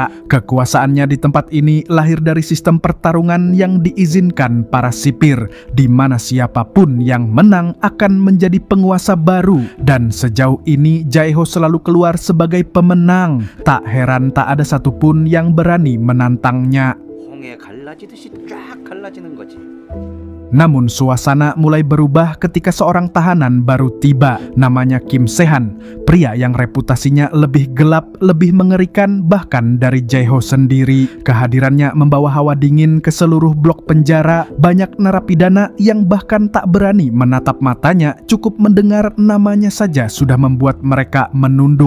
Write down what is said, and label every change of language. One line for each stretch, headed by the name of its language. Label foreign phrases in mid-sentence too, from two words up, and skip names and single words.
Indonesian: Kekuasaannya di tempat ini lahir dari sistem pertarungan yang diizinkan para sipir, di mana siapapun yang menang akan menjadi penguasa baru. Dan sejauh ini Jae-ho selalu keluar sebagai pemenang. Tak heran tak ada satupun yang berani menantangnya.
Korean: 갈라지듯이 쫙 갈라지는 거지.
Indonesian: Namun suasana mulai berubah ketika seorang tahanan baru tiba, namanya Kim Se-han, pria yang reputasinya lebih gelap, lebih mengerikan bahkan dari Jae-ho sendiri. Kehadirannya membawa hawa dingin ke seluruh blok penjara. Banyak narapidana yang bahkan tak berani menatap matanya, cukup mendengar namanya saja sudah membuat mereka menunduk.